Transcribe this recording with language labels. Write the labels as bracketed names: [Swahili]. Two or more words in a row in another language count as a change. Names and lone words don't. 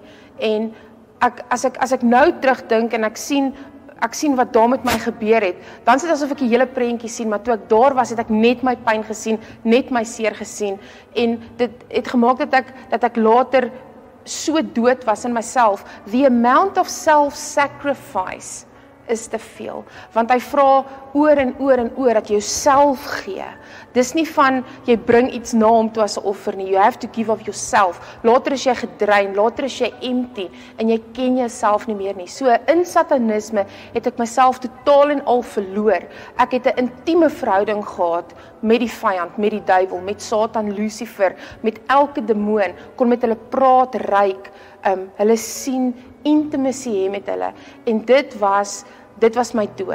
[Afrikaans] En as ek nou terugdink en ek sien wat daar met my gebeur het, dan is dit asof ek die hele prentjie sien, maar toe ek daar was, het ek net my pyn gesien, net my seer gesien, en dit het gemaak dat ek later so dood was in myself. [English] The amount of self-sacrifice is [Afrikaans] te veel, want hy vra oor en oor dat jy jouself gee. Dis nie van, jy bring iets na hom toe as 'n offer nie, [English] you have to give of yourself. [Afrikaans] Later is jy gedrein, later is jy empty, en jy ken jouself nie meer nie. So in satanisme het ek myself totaal en al verloor. Ek het 'n intieme verhouding gehad met die vyand, met die duiwel, met Satan, Lucifer, met elke demoon, kon met hulle praat, ruik, hulle sien, intimacy hê met hulle, en dit was my dood.